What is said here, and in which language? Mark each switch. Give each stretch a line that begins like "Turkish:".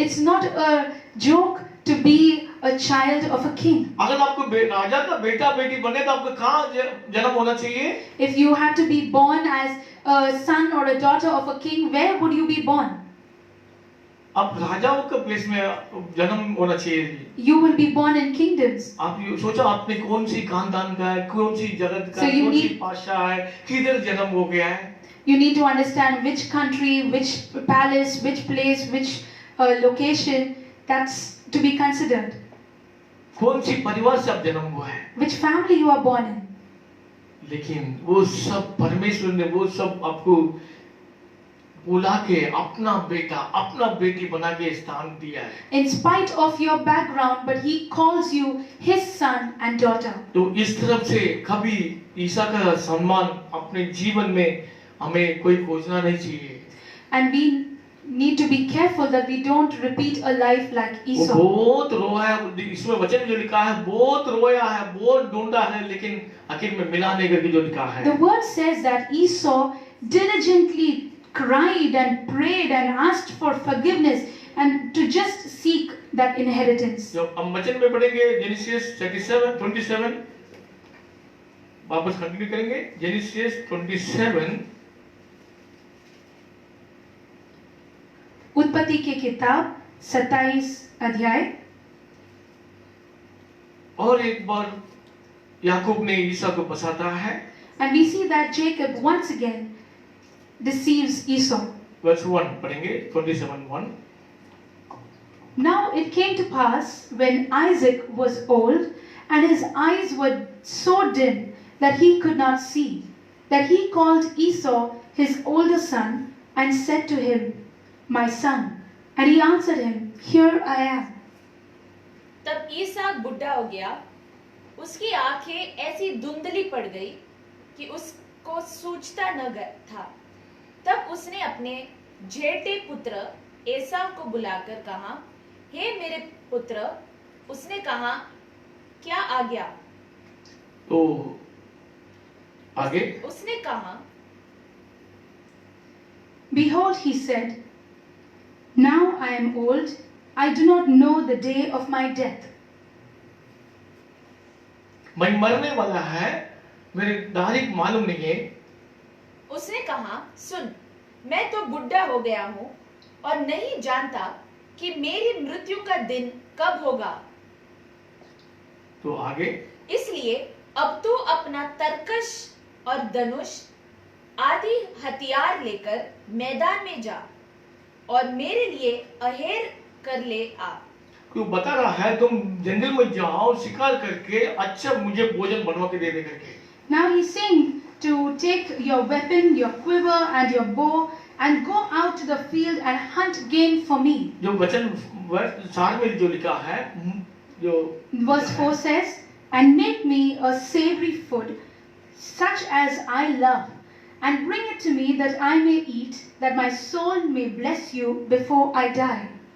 English: It's not a joke to be a child of a king.
Hindi: अगर आपको राजा का बेटा बेटी बने तो आपको कहाँ जन्म होना चाहिए?
English: If you had to be born as a son or a daughter of a king, where would you be born?
Hindi: आप राजाओं के प्लेस में जन्म होना चाहिए।
English: You will be born in kingdoms.
Hindi: आप ये सोचो आपने कौन सी खानदान का है, कौन सी जगत का
English: So
Hindi: है,
English: you
Hindi: कौन सी
English: need-
Hindi: भाषा है, किधर जन्म हो गया है।
English: You need to understand which country, which palace, which place, which location. That's to be considered.
Hindi: कौन सी परिवार से आप जन्म हुआ है।
English: Which family you are born in.
Hindi: लेकिन वो सब परमेश्वर ने वो सब आपको बुला के अपना बेटा अपना बेटी बना के स्थान दिया है।
English: In spite of your background, but he calls you his son and daughter.
Hindi: तो इस तरफ से कभी ईसा का सम्मान अपने जीवन में हमें कोई खोजना नहीं चाहिए।
English: And we need to be careful that we don't repeat a life like
Hindi: वो
English: Esau.
Hindi: बहुत रोया है, इसमें वचन जो लिखा है बहुत रोया है, बहुत ढूंढा है, लेकिन आखिर में मिला नहीं करके जो लिखा है।
English: The word says that Esau diligently cried and prayed and asked for forgiveness and to just seek that inheritance.
Hindi: जब हम वचन में पढ़ेंगे जेनेसिस 27 वापस कंटिन्यू करेंगे। जेनेसिस 27 उत्पत्ति की किताब 27 अध्याय। और एक बार याकूब ने ईसा को फंसाता है। And we see that Jacob once again deceives Esau. Verse 1 पढ़ेंगे 27:1।
English: Now it came to pass when Isaac was old and his eyes were so dim that he could not see, that he called Esau his older son and said to him, My son. And he answered him, Here I am.
Hindi: तब ईसाक बुढ़ा हो गया, उसकी आंखें ऐसी धुंधली पड़ गई कि उसको सूझता न था। तब उसने अपने जेठे पुत्र एसाव को बुलाकर कहा, हे मेरे पुत्र। उसने कहा, क्या आज्ञा? तो आगे उसने कहा,
English: Behold, he said, Now I am old, I do not know the day of my death.
Hindi: मैं मरने वाला है, मेरे तारीख मालूम नहीं है। उसने कहा, सुन, मैं तो बुढ़ा हो गया हूँ और नहीं जानता कि मेरी मृत्यु का दिन कब होगा। तो आगे इसलिए अब तू अपना तरकश और धनुष आदि हथियार लेकर मैदान में जा और मेरे लिए अहेर कर ले आ। क्यों बता रहा है तुम जंगल में जाओ शिकार करके अच्छा मुझे भोजन बनवा के दे दे करके।
English: Now he's saying to take your weapon, your quiver, and your bow, and go out to the field and hunt game for me.
Hindi: जो वचन 4 में जो लिखा है, जो
English: Verse 4 says, And make me a savory food, such as I love, and bring it to me that I may eat, that my soul may bless you before I die.